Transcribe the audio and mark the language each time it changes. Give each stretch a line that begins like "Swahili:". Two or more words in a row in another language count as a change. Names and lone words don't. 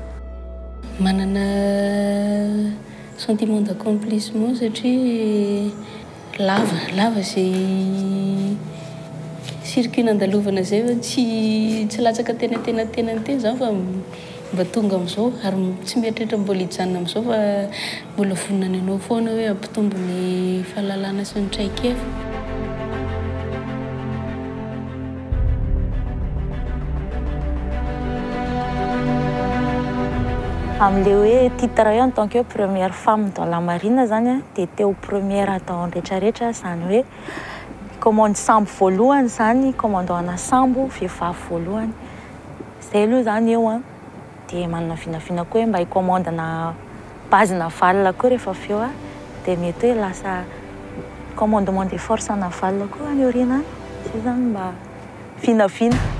Malagasy: Manana
French: sentiment d'accomplissement
Malagasy: satria lava zay circuit nandalovana zay fa tsy latsaka tena zao fa mba tonga amin'izao ary tsy mieritreritra mbola hijanona amin'izao fa mbola vonona anao foana hoe ampitombo ny fahalalana sy ny traikefa. Amin'le hoe titre hoe
French: en tant que première femme dans la marine
Malagasy: zany dia teo première atao rehetrarehetra zany hoe commande sambo voalohany zany commandant sambo vehivavy voalohany zay aloha zany eo dia manana vinavina koa hoe mba hicommandena bazina valina koa rehefa avy eo a dia mety hoe lasa
French: commandement de force
Malagasy: ana valina koa any aoriana any zay zany mba vinavina.